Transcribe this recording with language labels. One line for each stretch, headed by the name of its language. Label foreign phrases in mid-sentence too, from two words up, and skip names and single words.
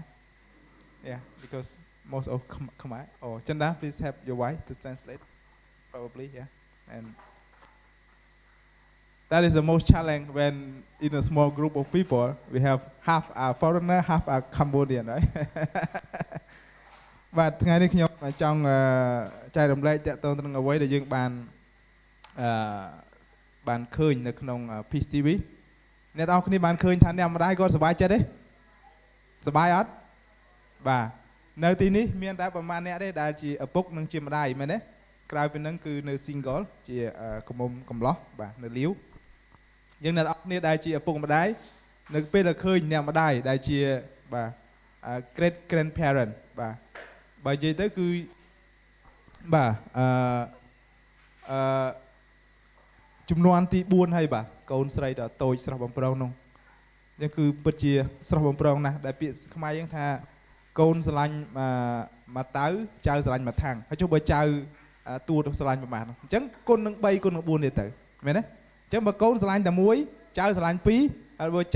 English: Yeah, because most of Khmer. Or Chanda, please help your wife to translate. Probably, yeah. And that is the most challenge when in a small group of people we have half a foreigner, half a Cambodian, right?
Khmer: But ថ្ងៃនេះខ្ញុំចង់ចែករំលែកតកតងទៅនឹងអ្វីដែលយើងបានឃើញនៅក្នុង Peace TV អ្នក ទាំងអស់គ្នាបានឃើញថាអ្នកម្ដាយគាត់សប្បាយចិត្តទេសប្បាយអត់បាទនៅទីនេះមានតែប្រហែលអ្នកទេដែលជាឪពុកនិងជាម្ដាយមែនទេក្រៅពីហ្នឹងគឺនៅ single ជាកំឡោះបាទនៅលាវយើងអ្នកទាំងអស់គ្នាដែលជាឪពុកម្ដាយនៅពេលដែលឃើញអ្នកម្ដាយដែលជាបាទ
English: great grandparent
Khmer: បាទបើនិយាយទៅគឺបាទ ចំនួនទី4ហើយបាទកូនស្រីតតូចស្រស់បំប្រងនោះនេះគឺពិតជាស្រស់បំប្រងណាស់ដែលពាក្យខ្មែរយើងថាកូនស្រឡាញ់មកតៅចៅស្រឡាញ់មកថាំងហើយចុះបើចៅតួទៅស្រឡាញ់ប្រហែលអញ្ចឹងគុណនឹង3គុណនឹង4ទៀតទៅមែនទេអញ្ចឹងបើកូនស្រឡាញ់តែ1ចៅស្រឡាញ់2ហើយបើចៅ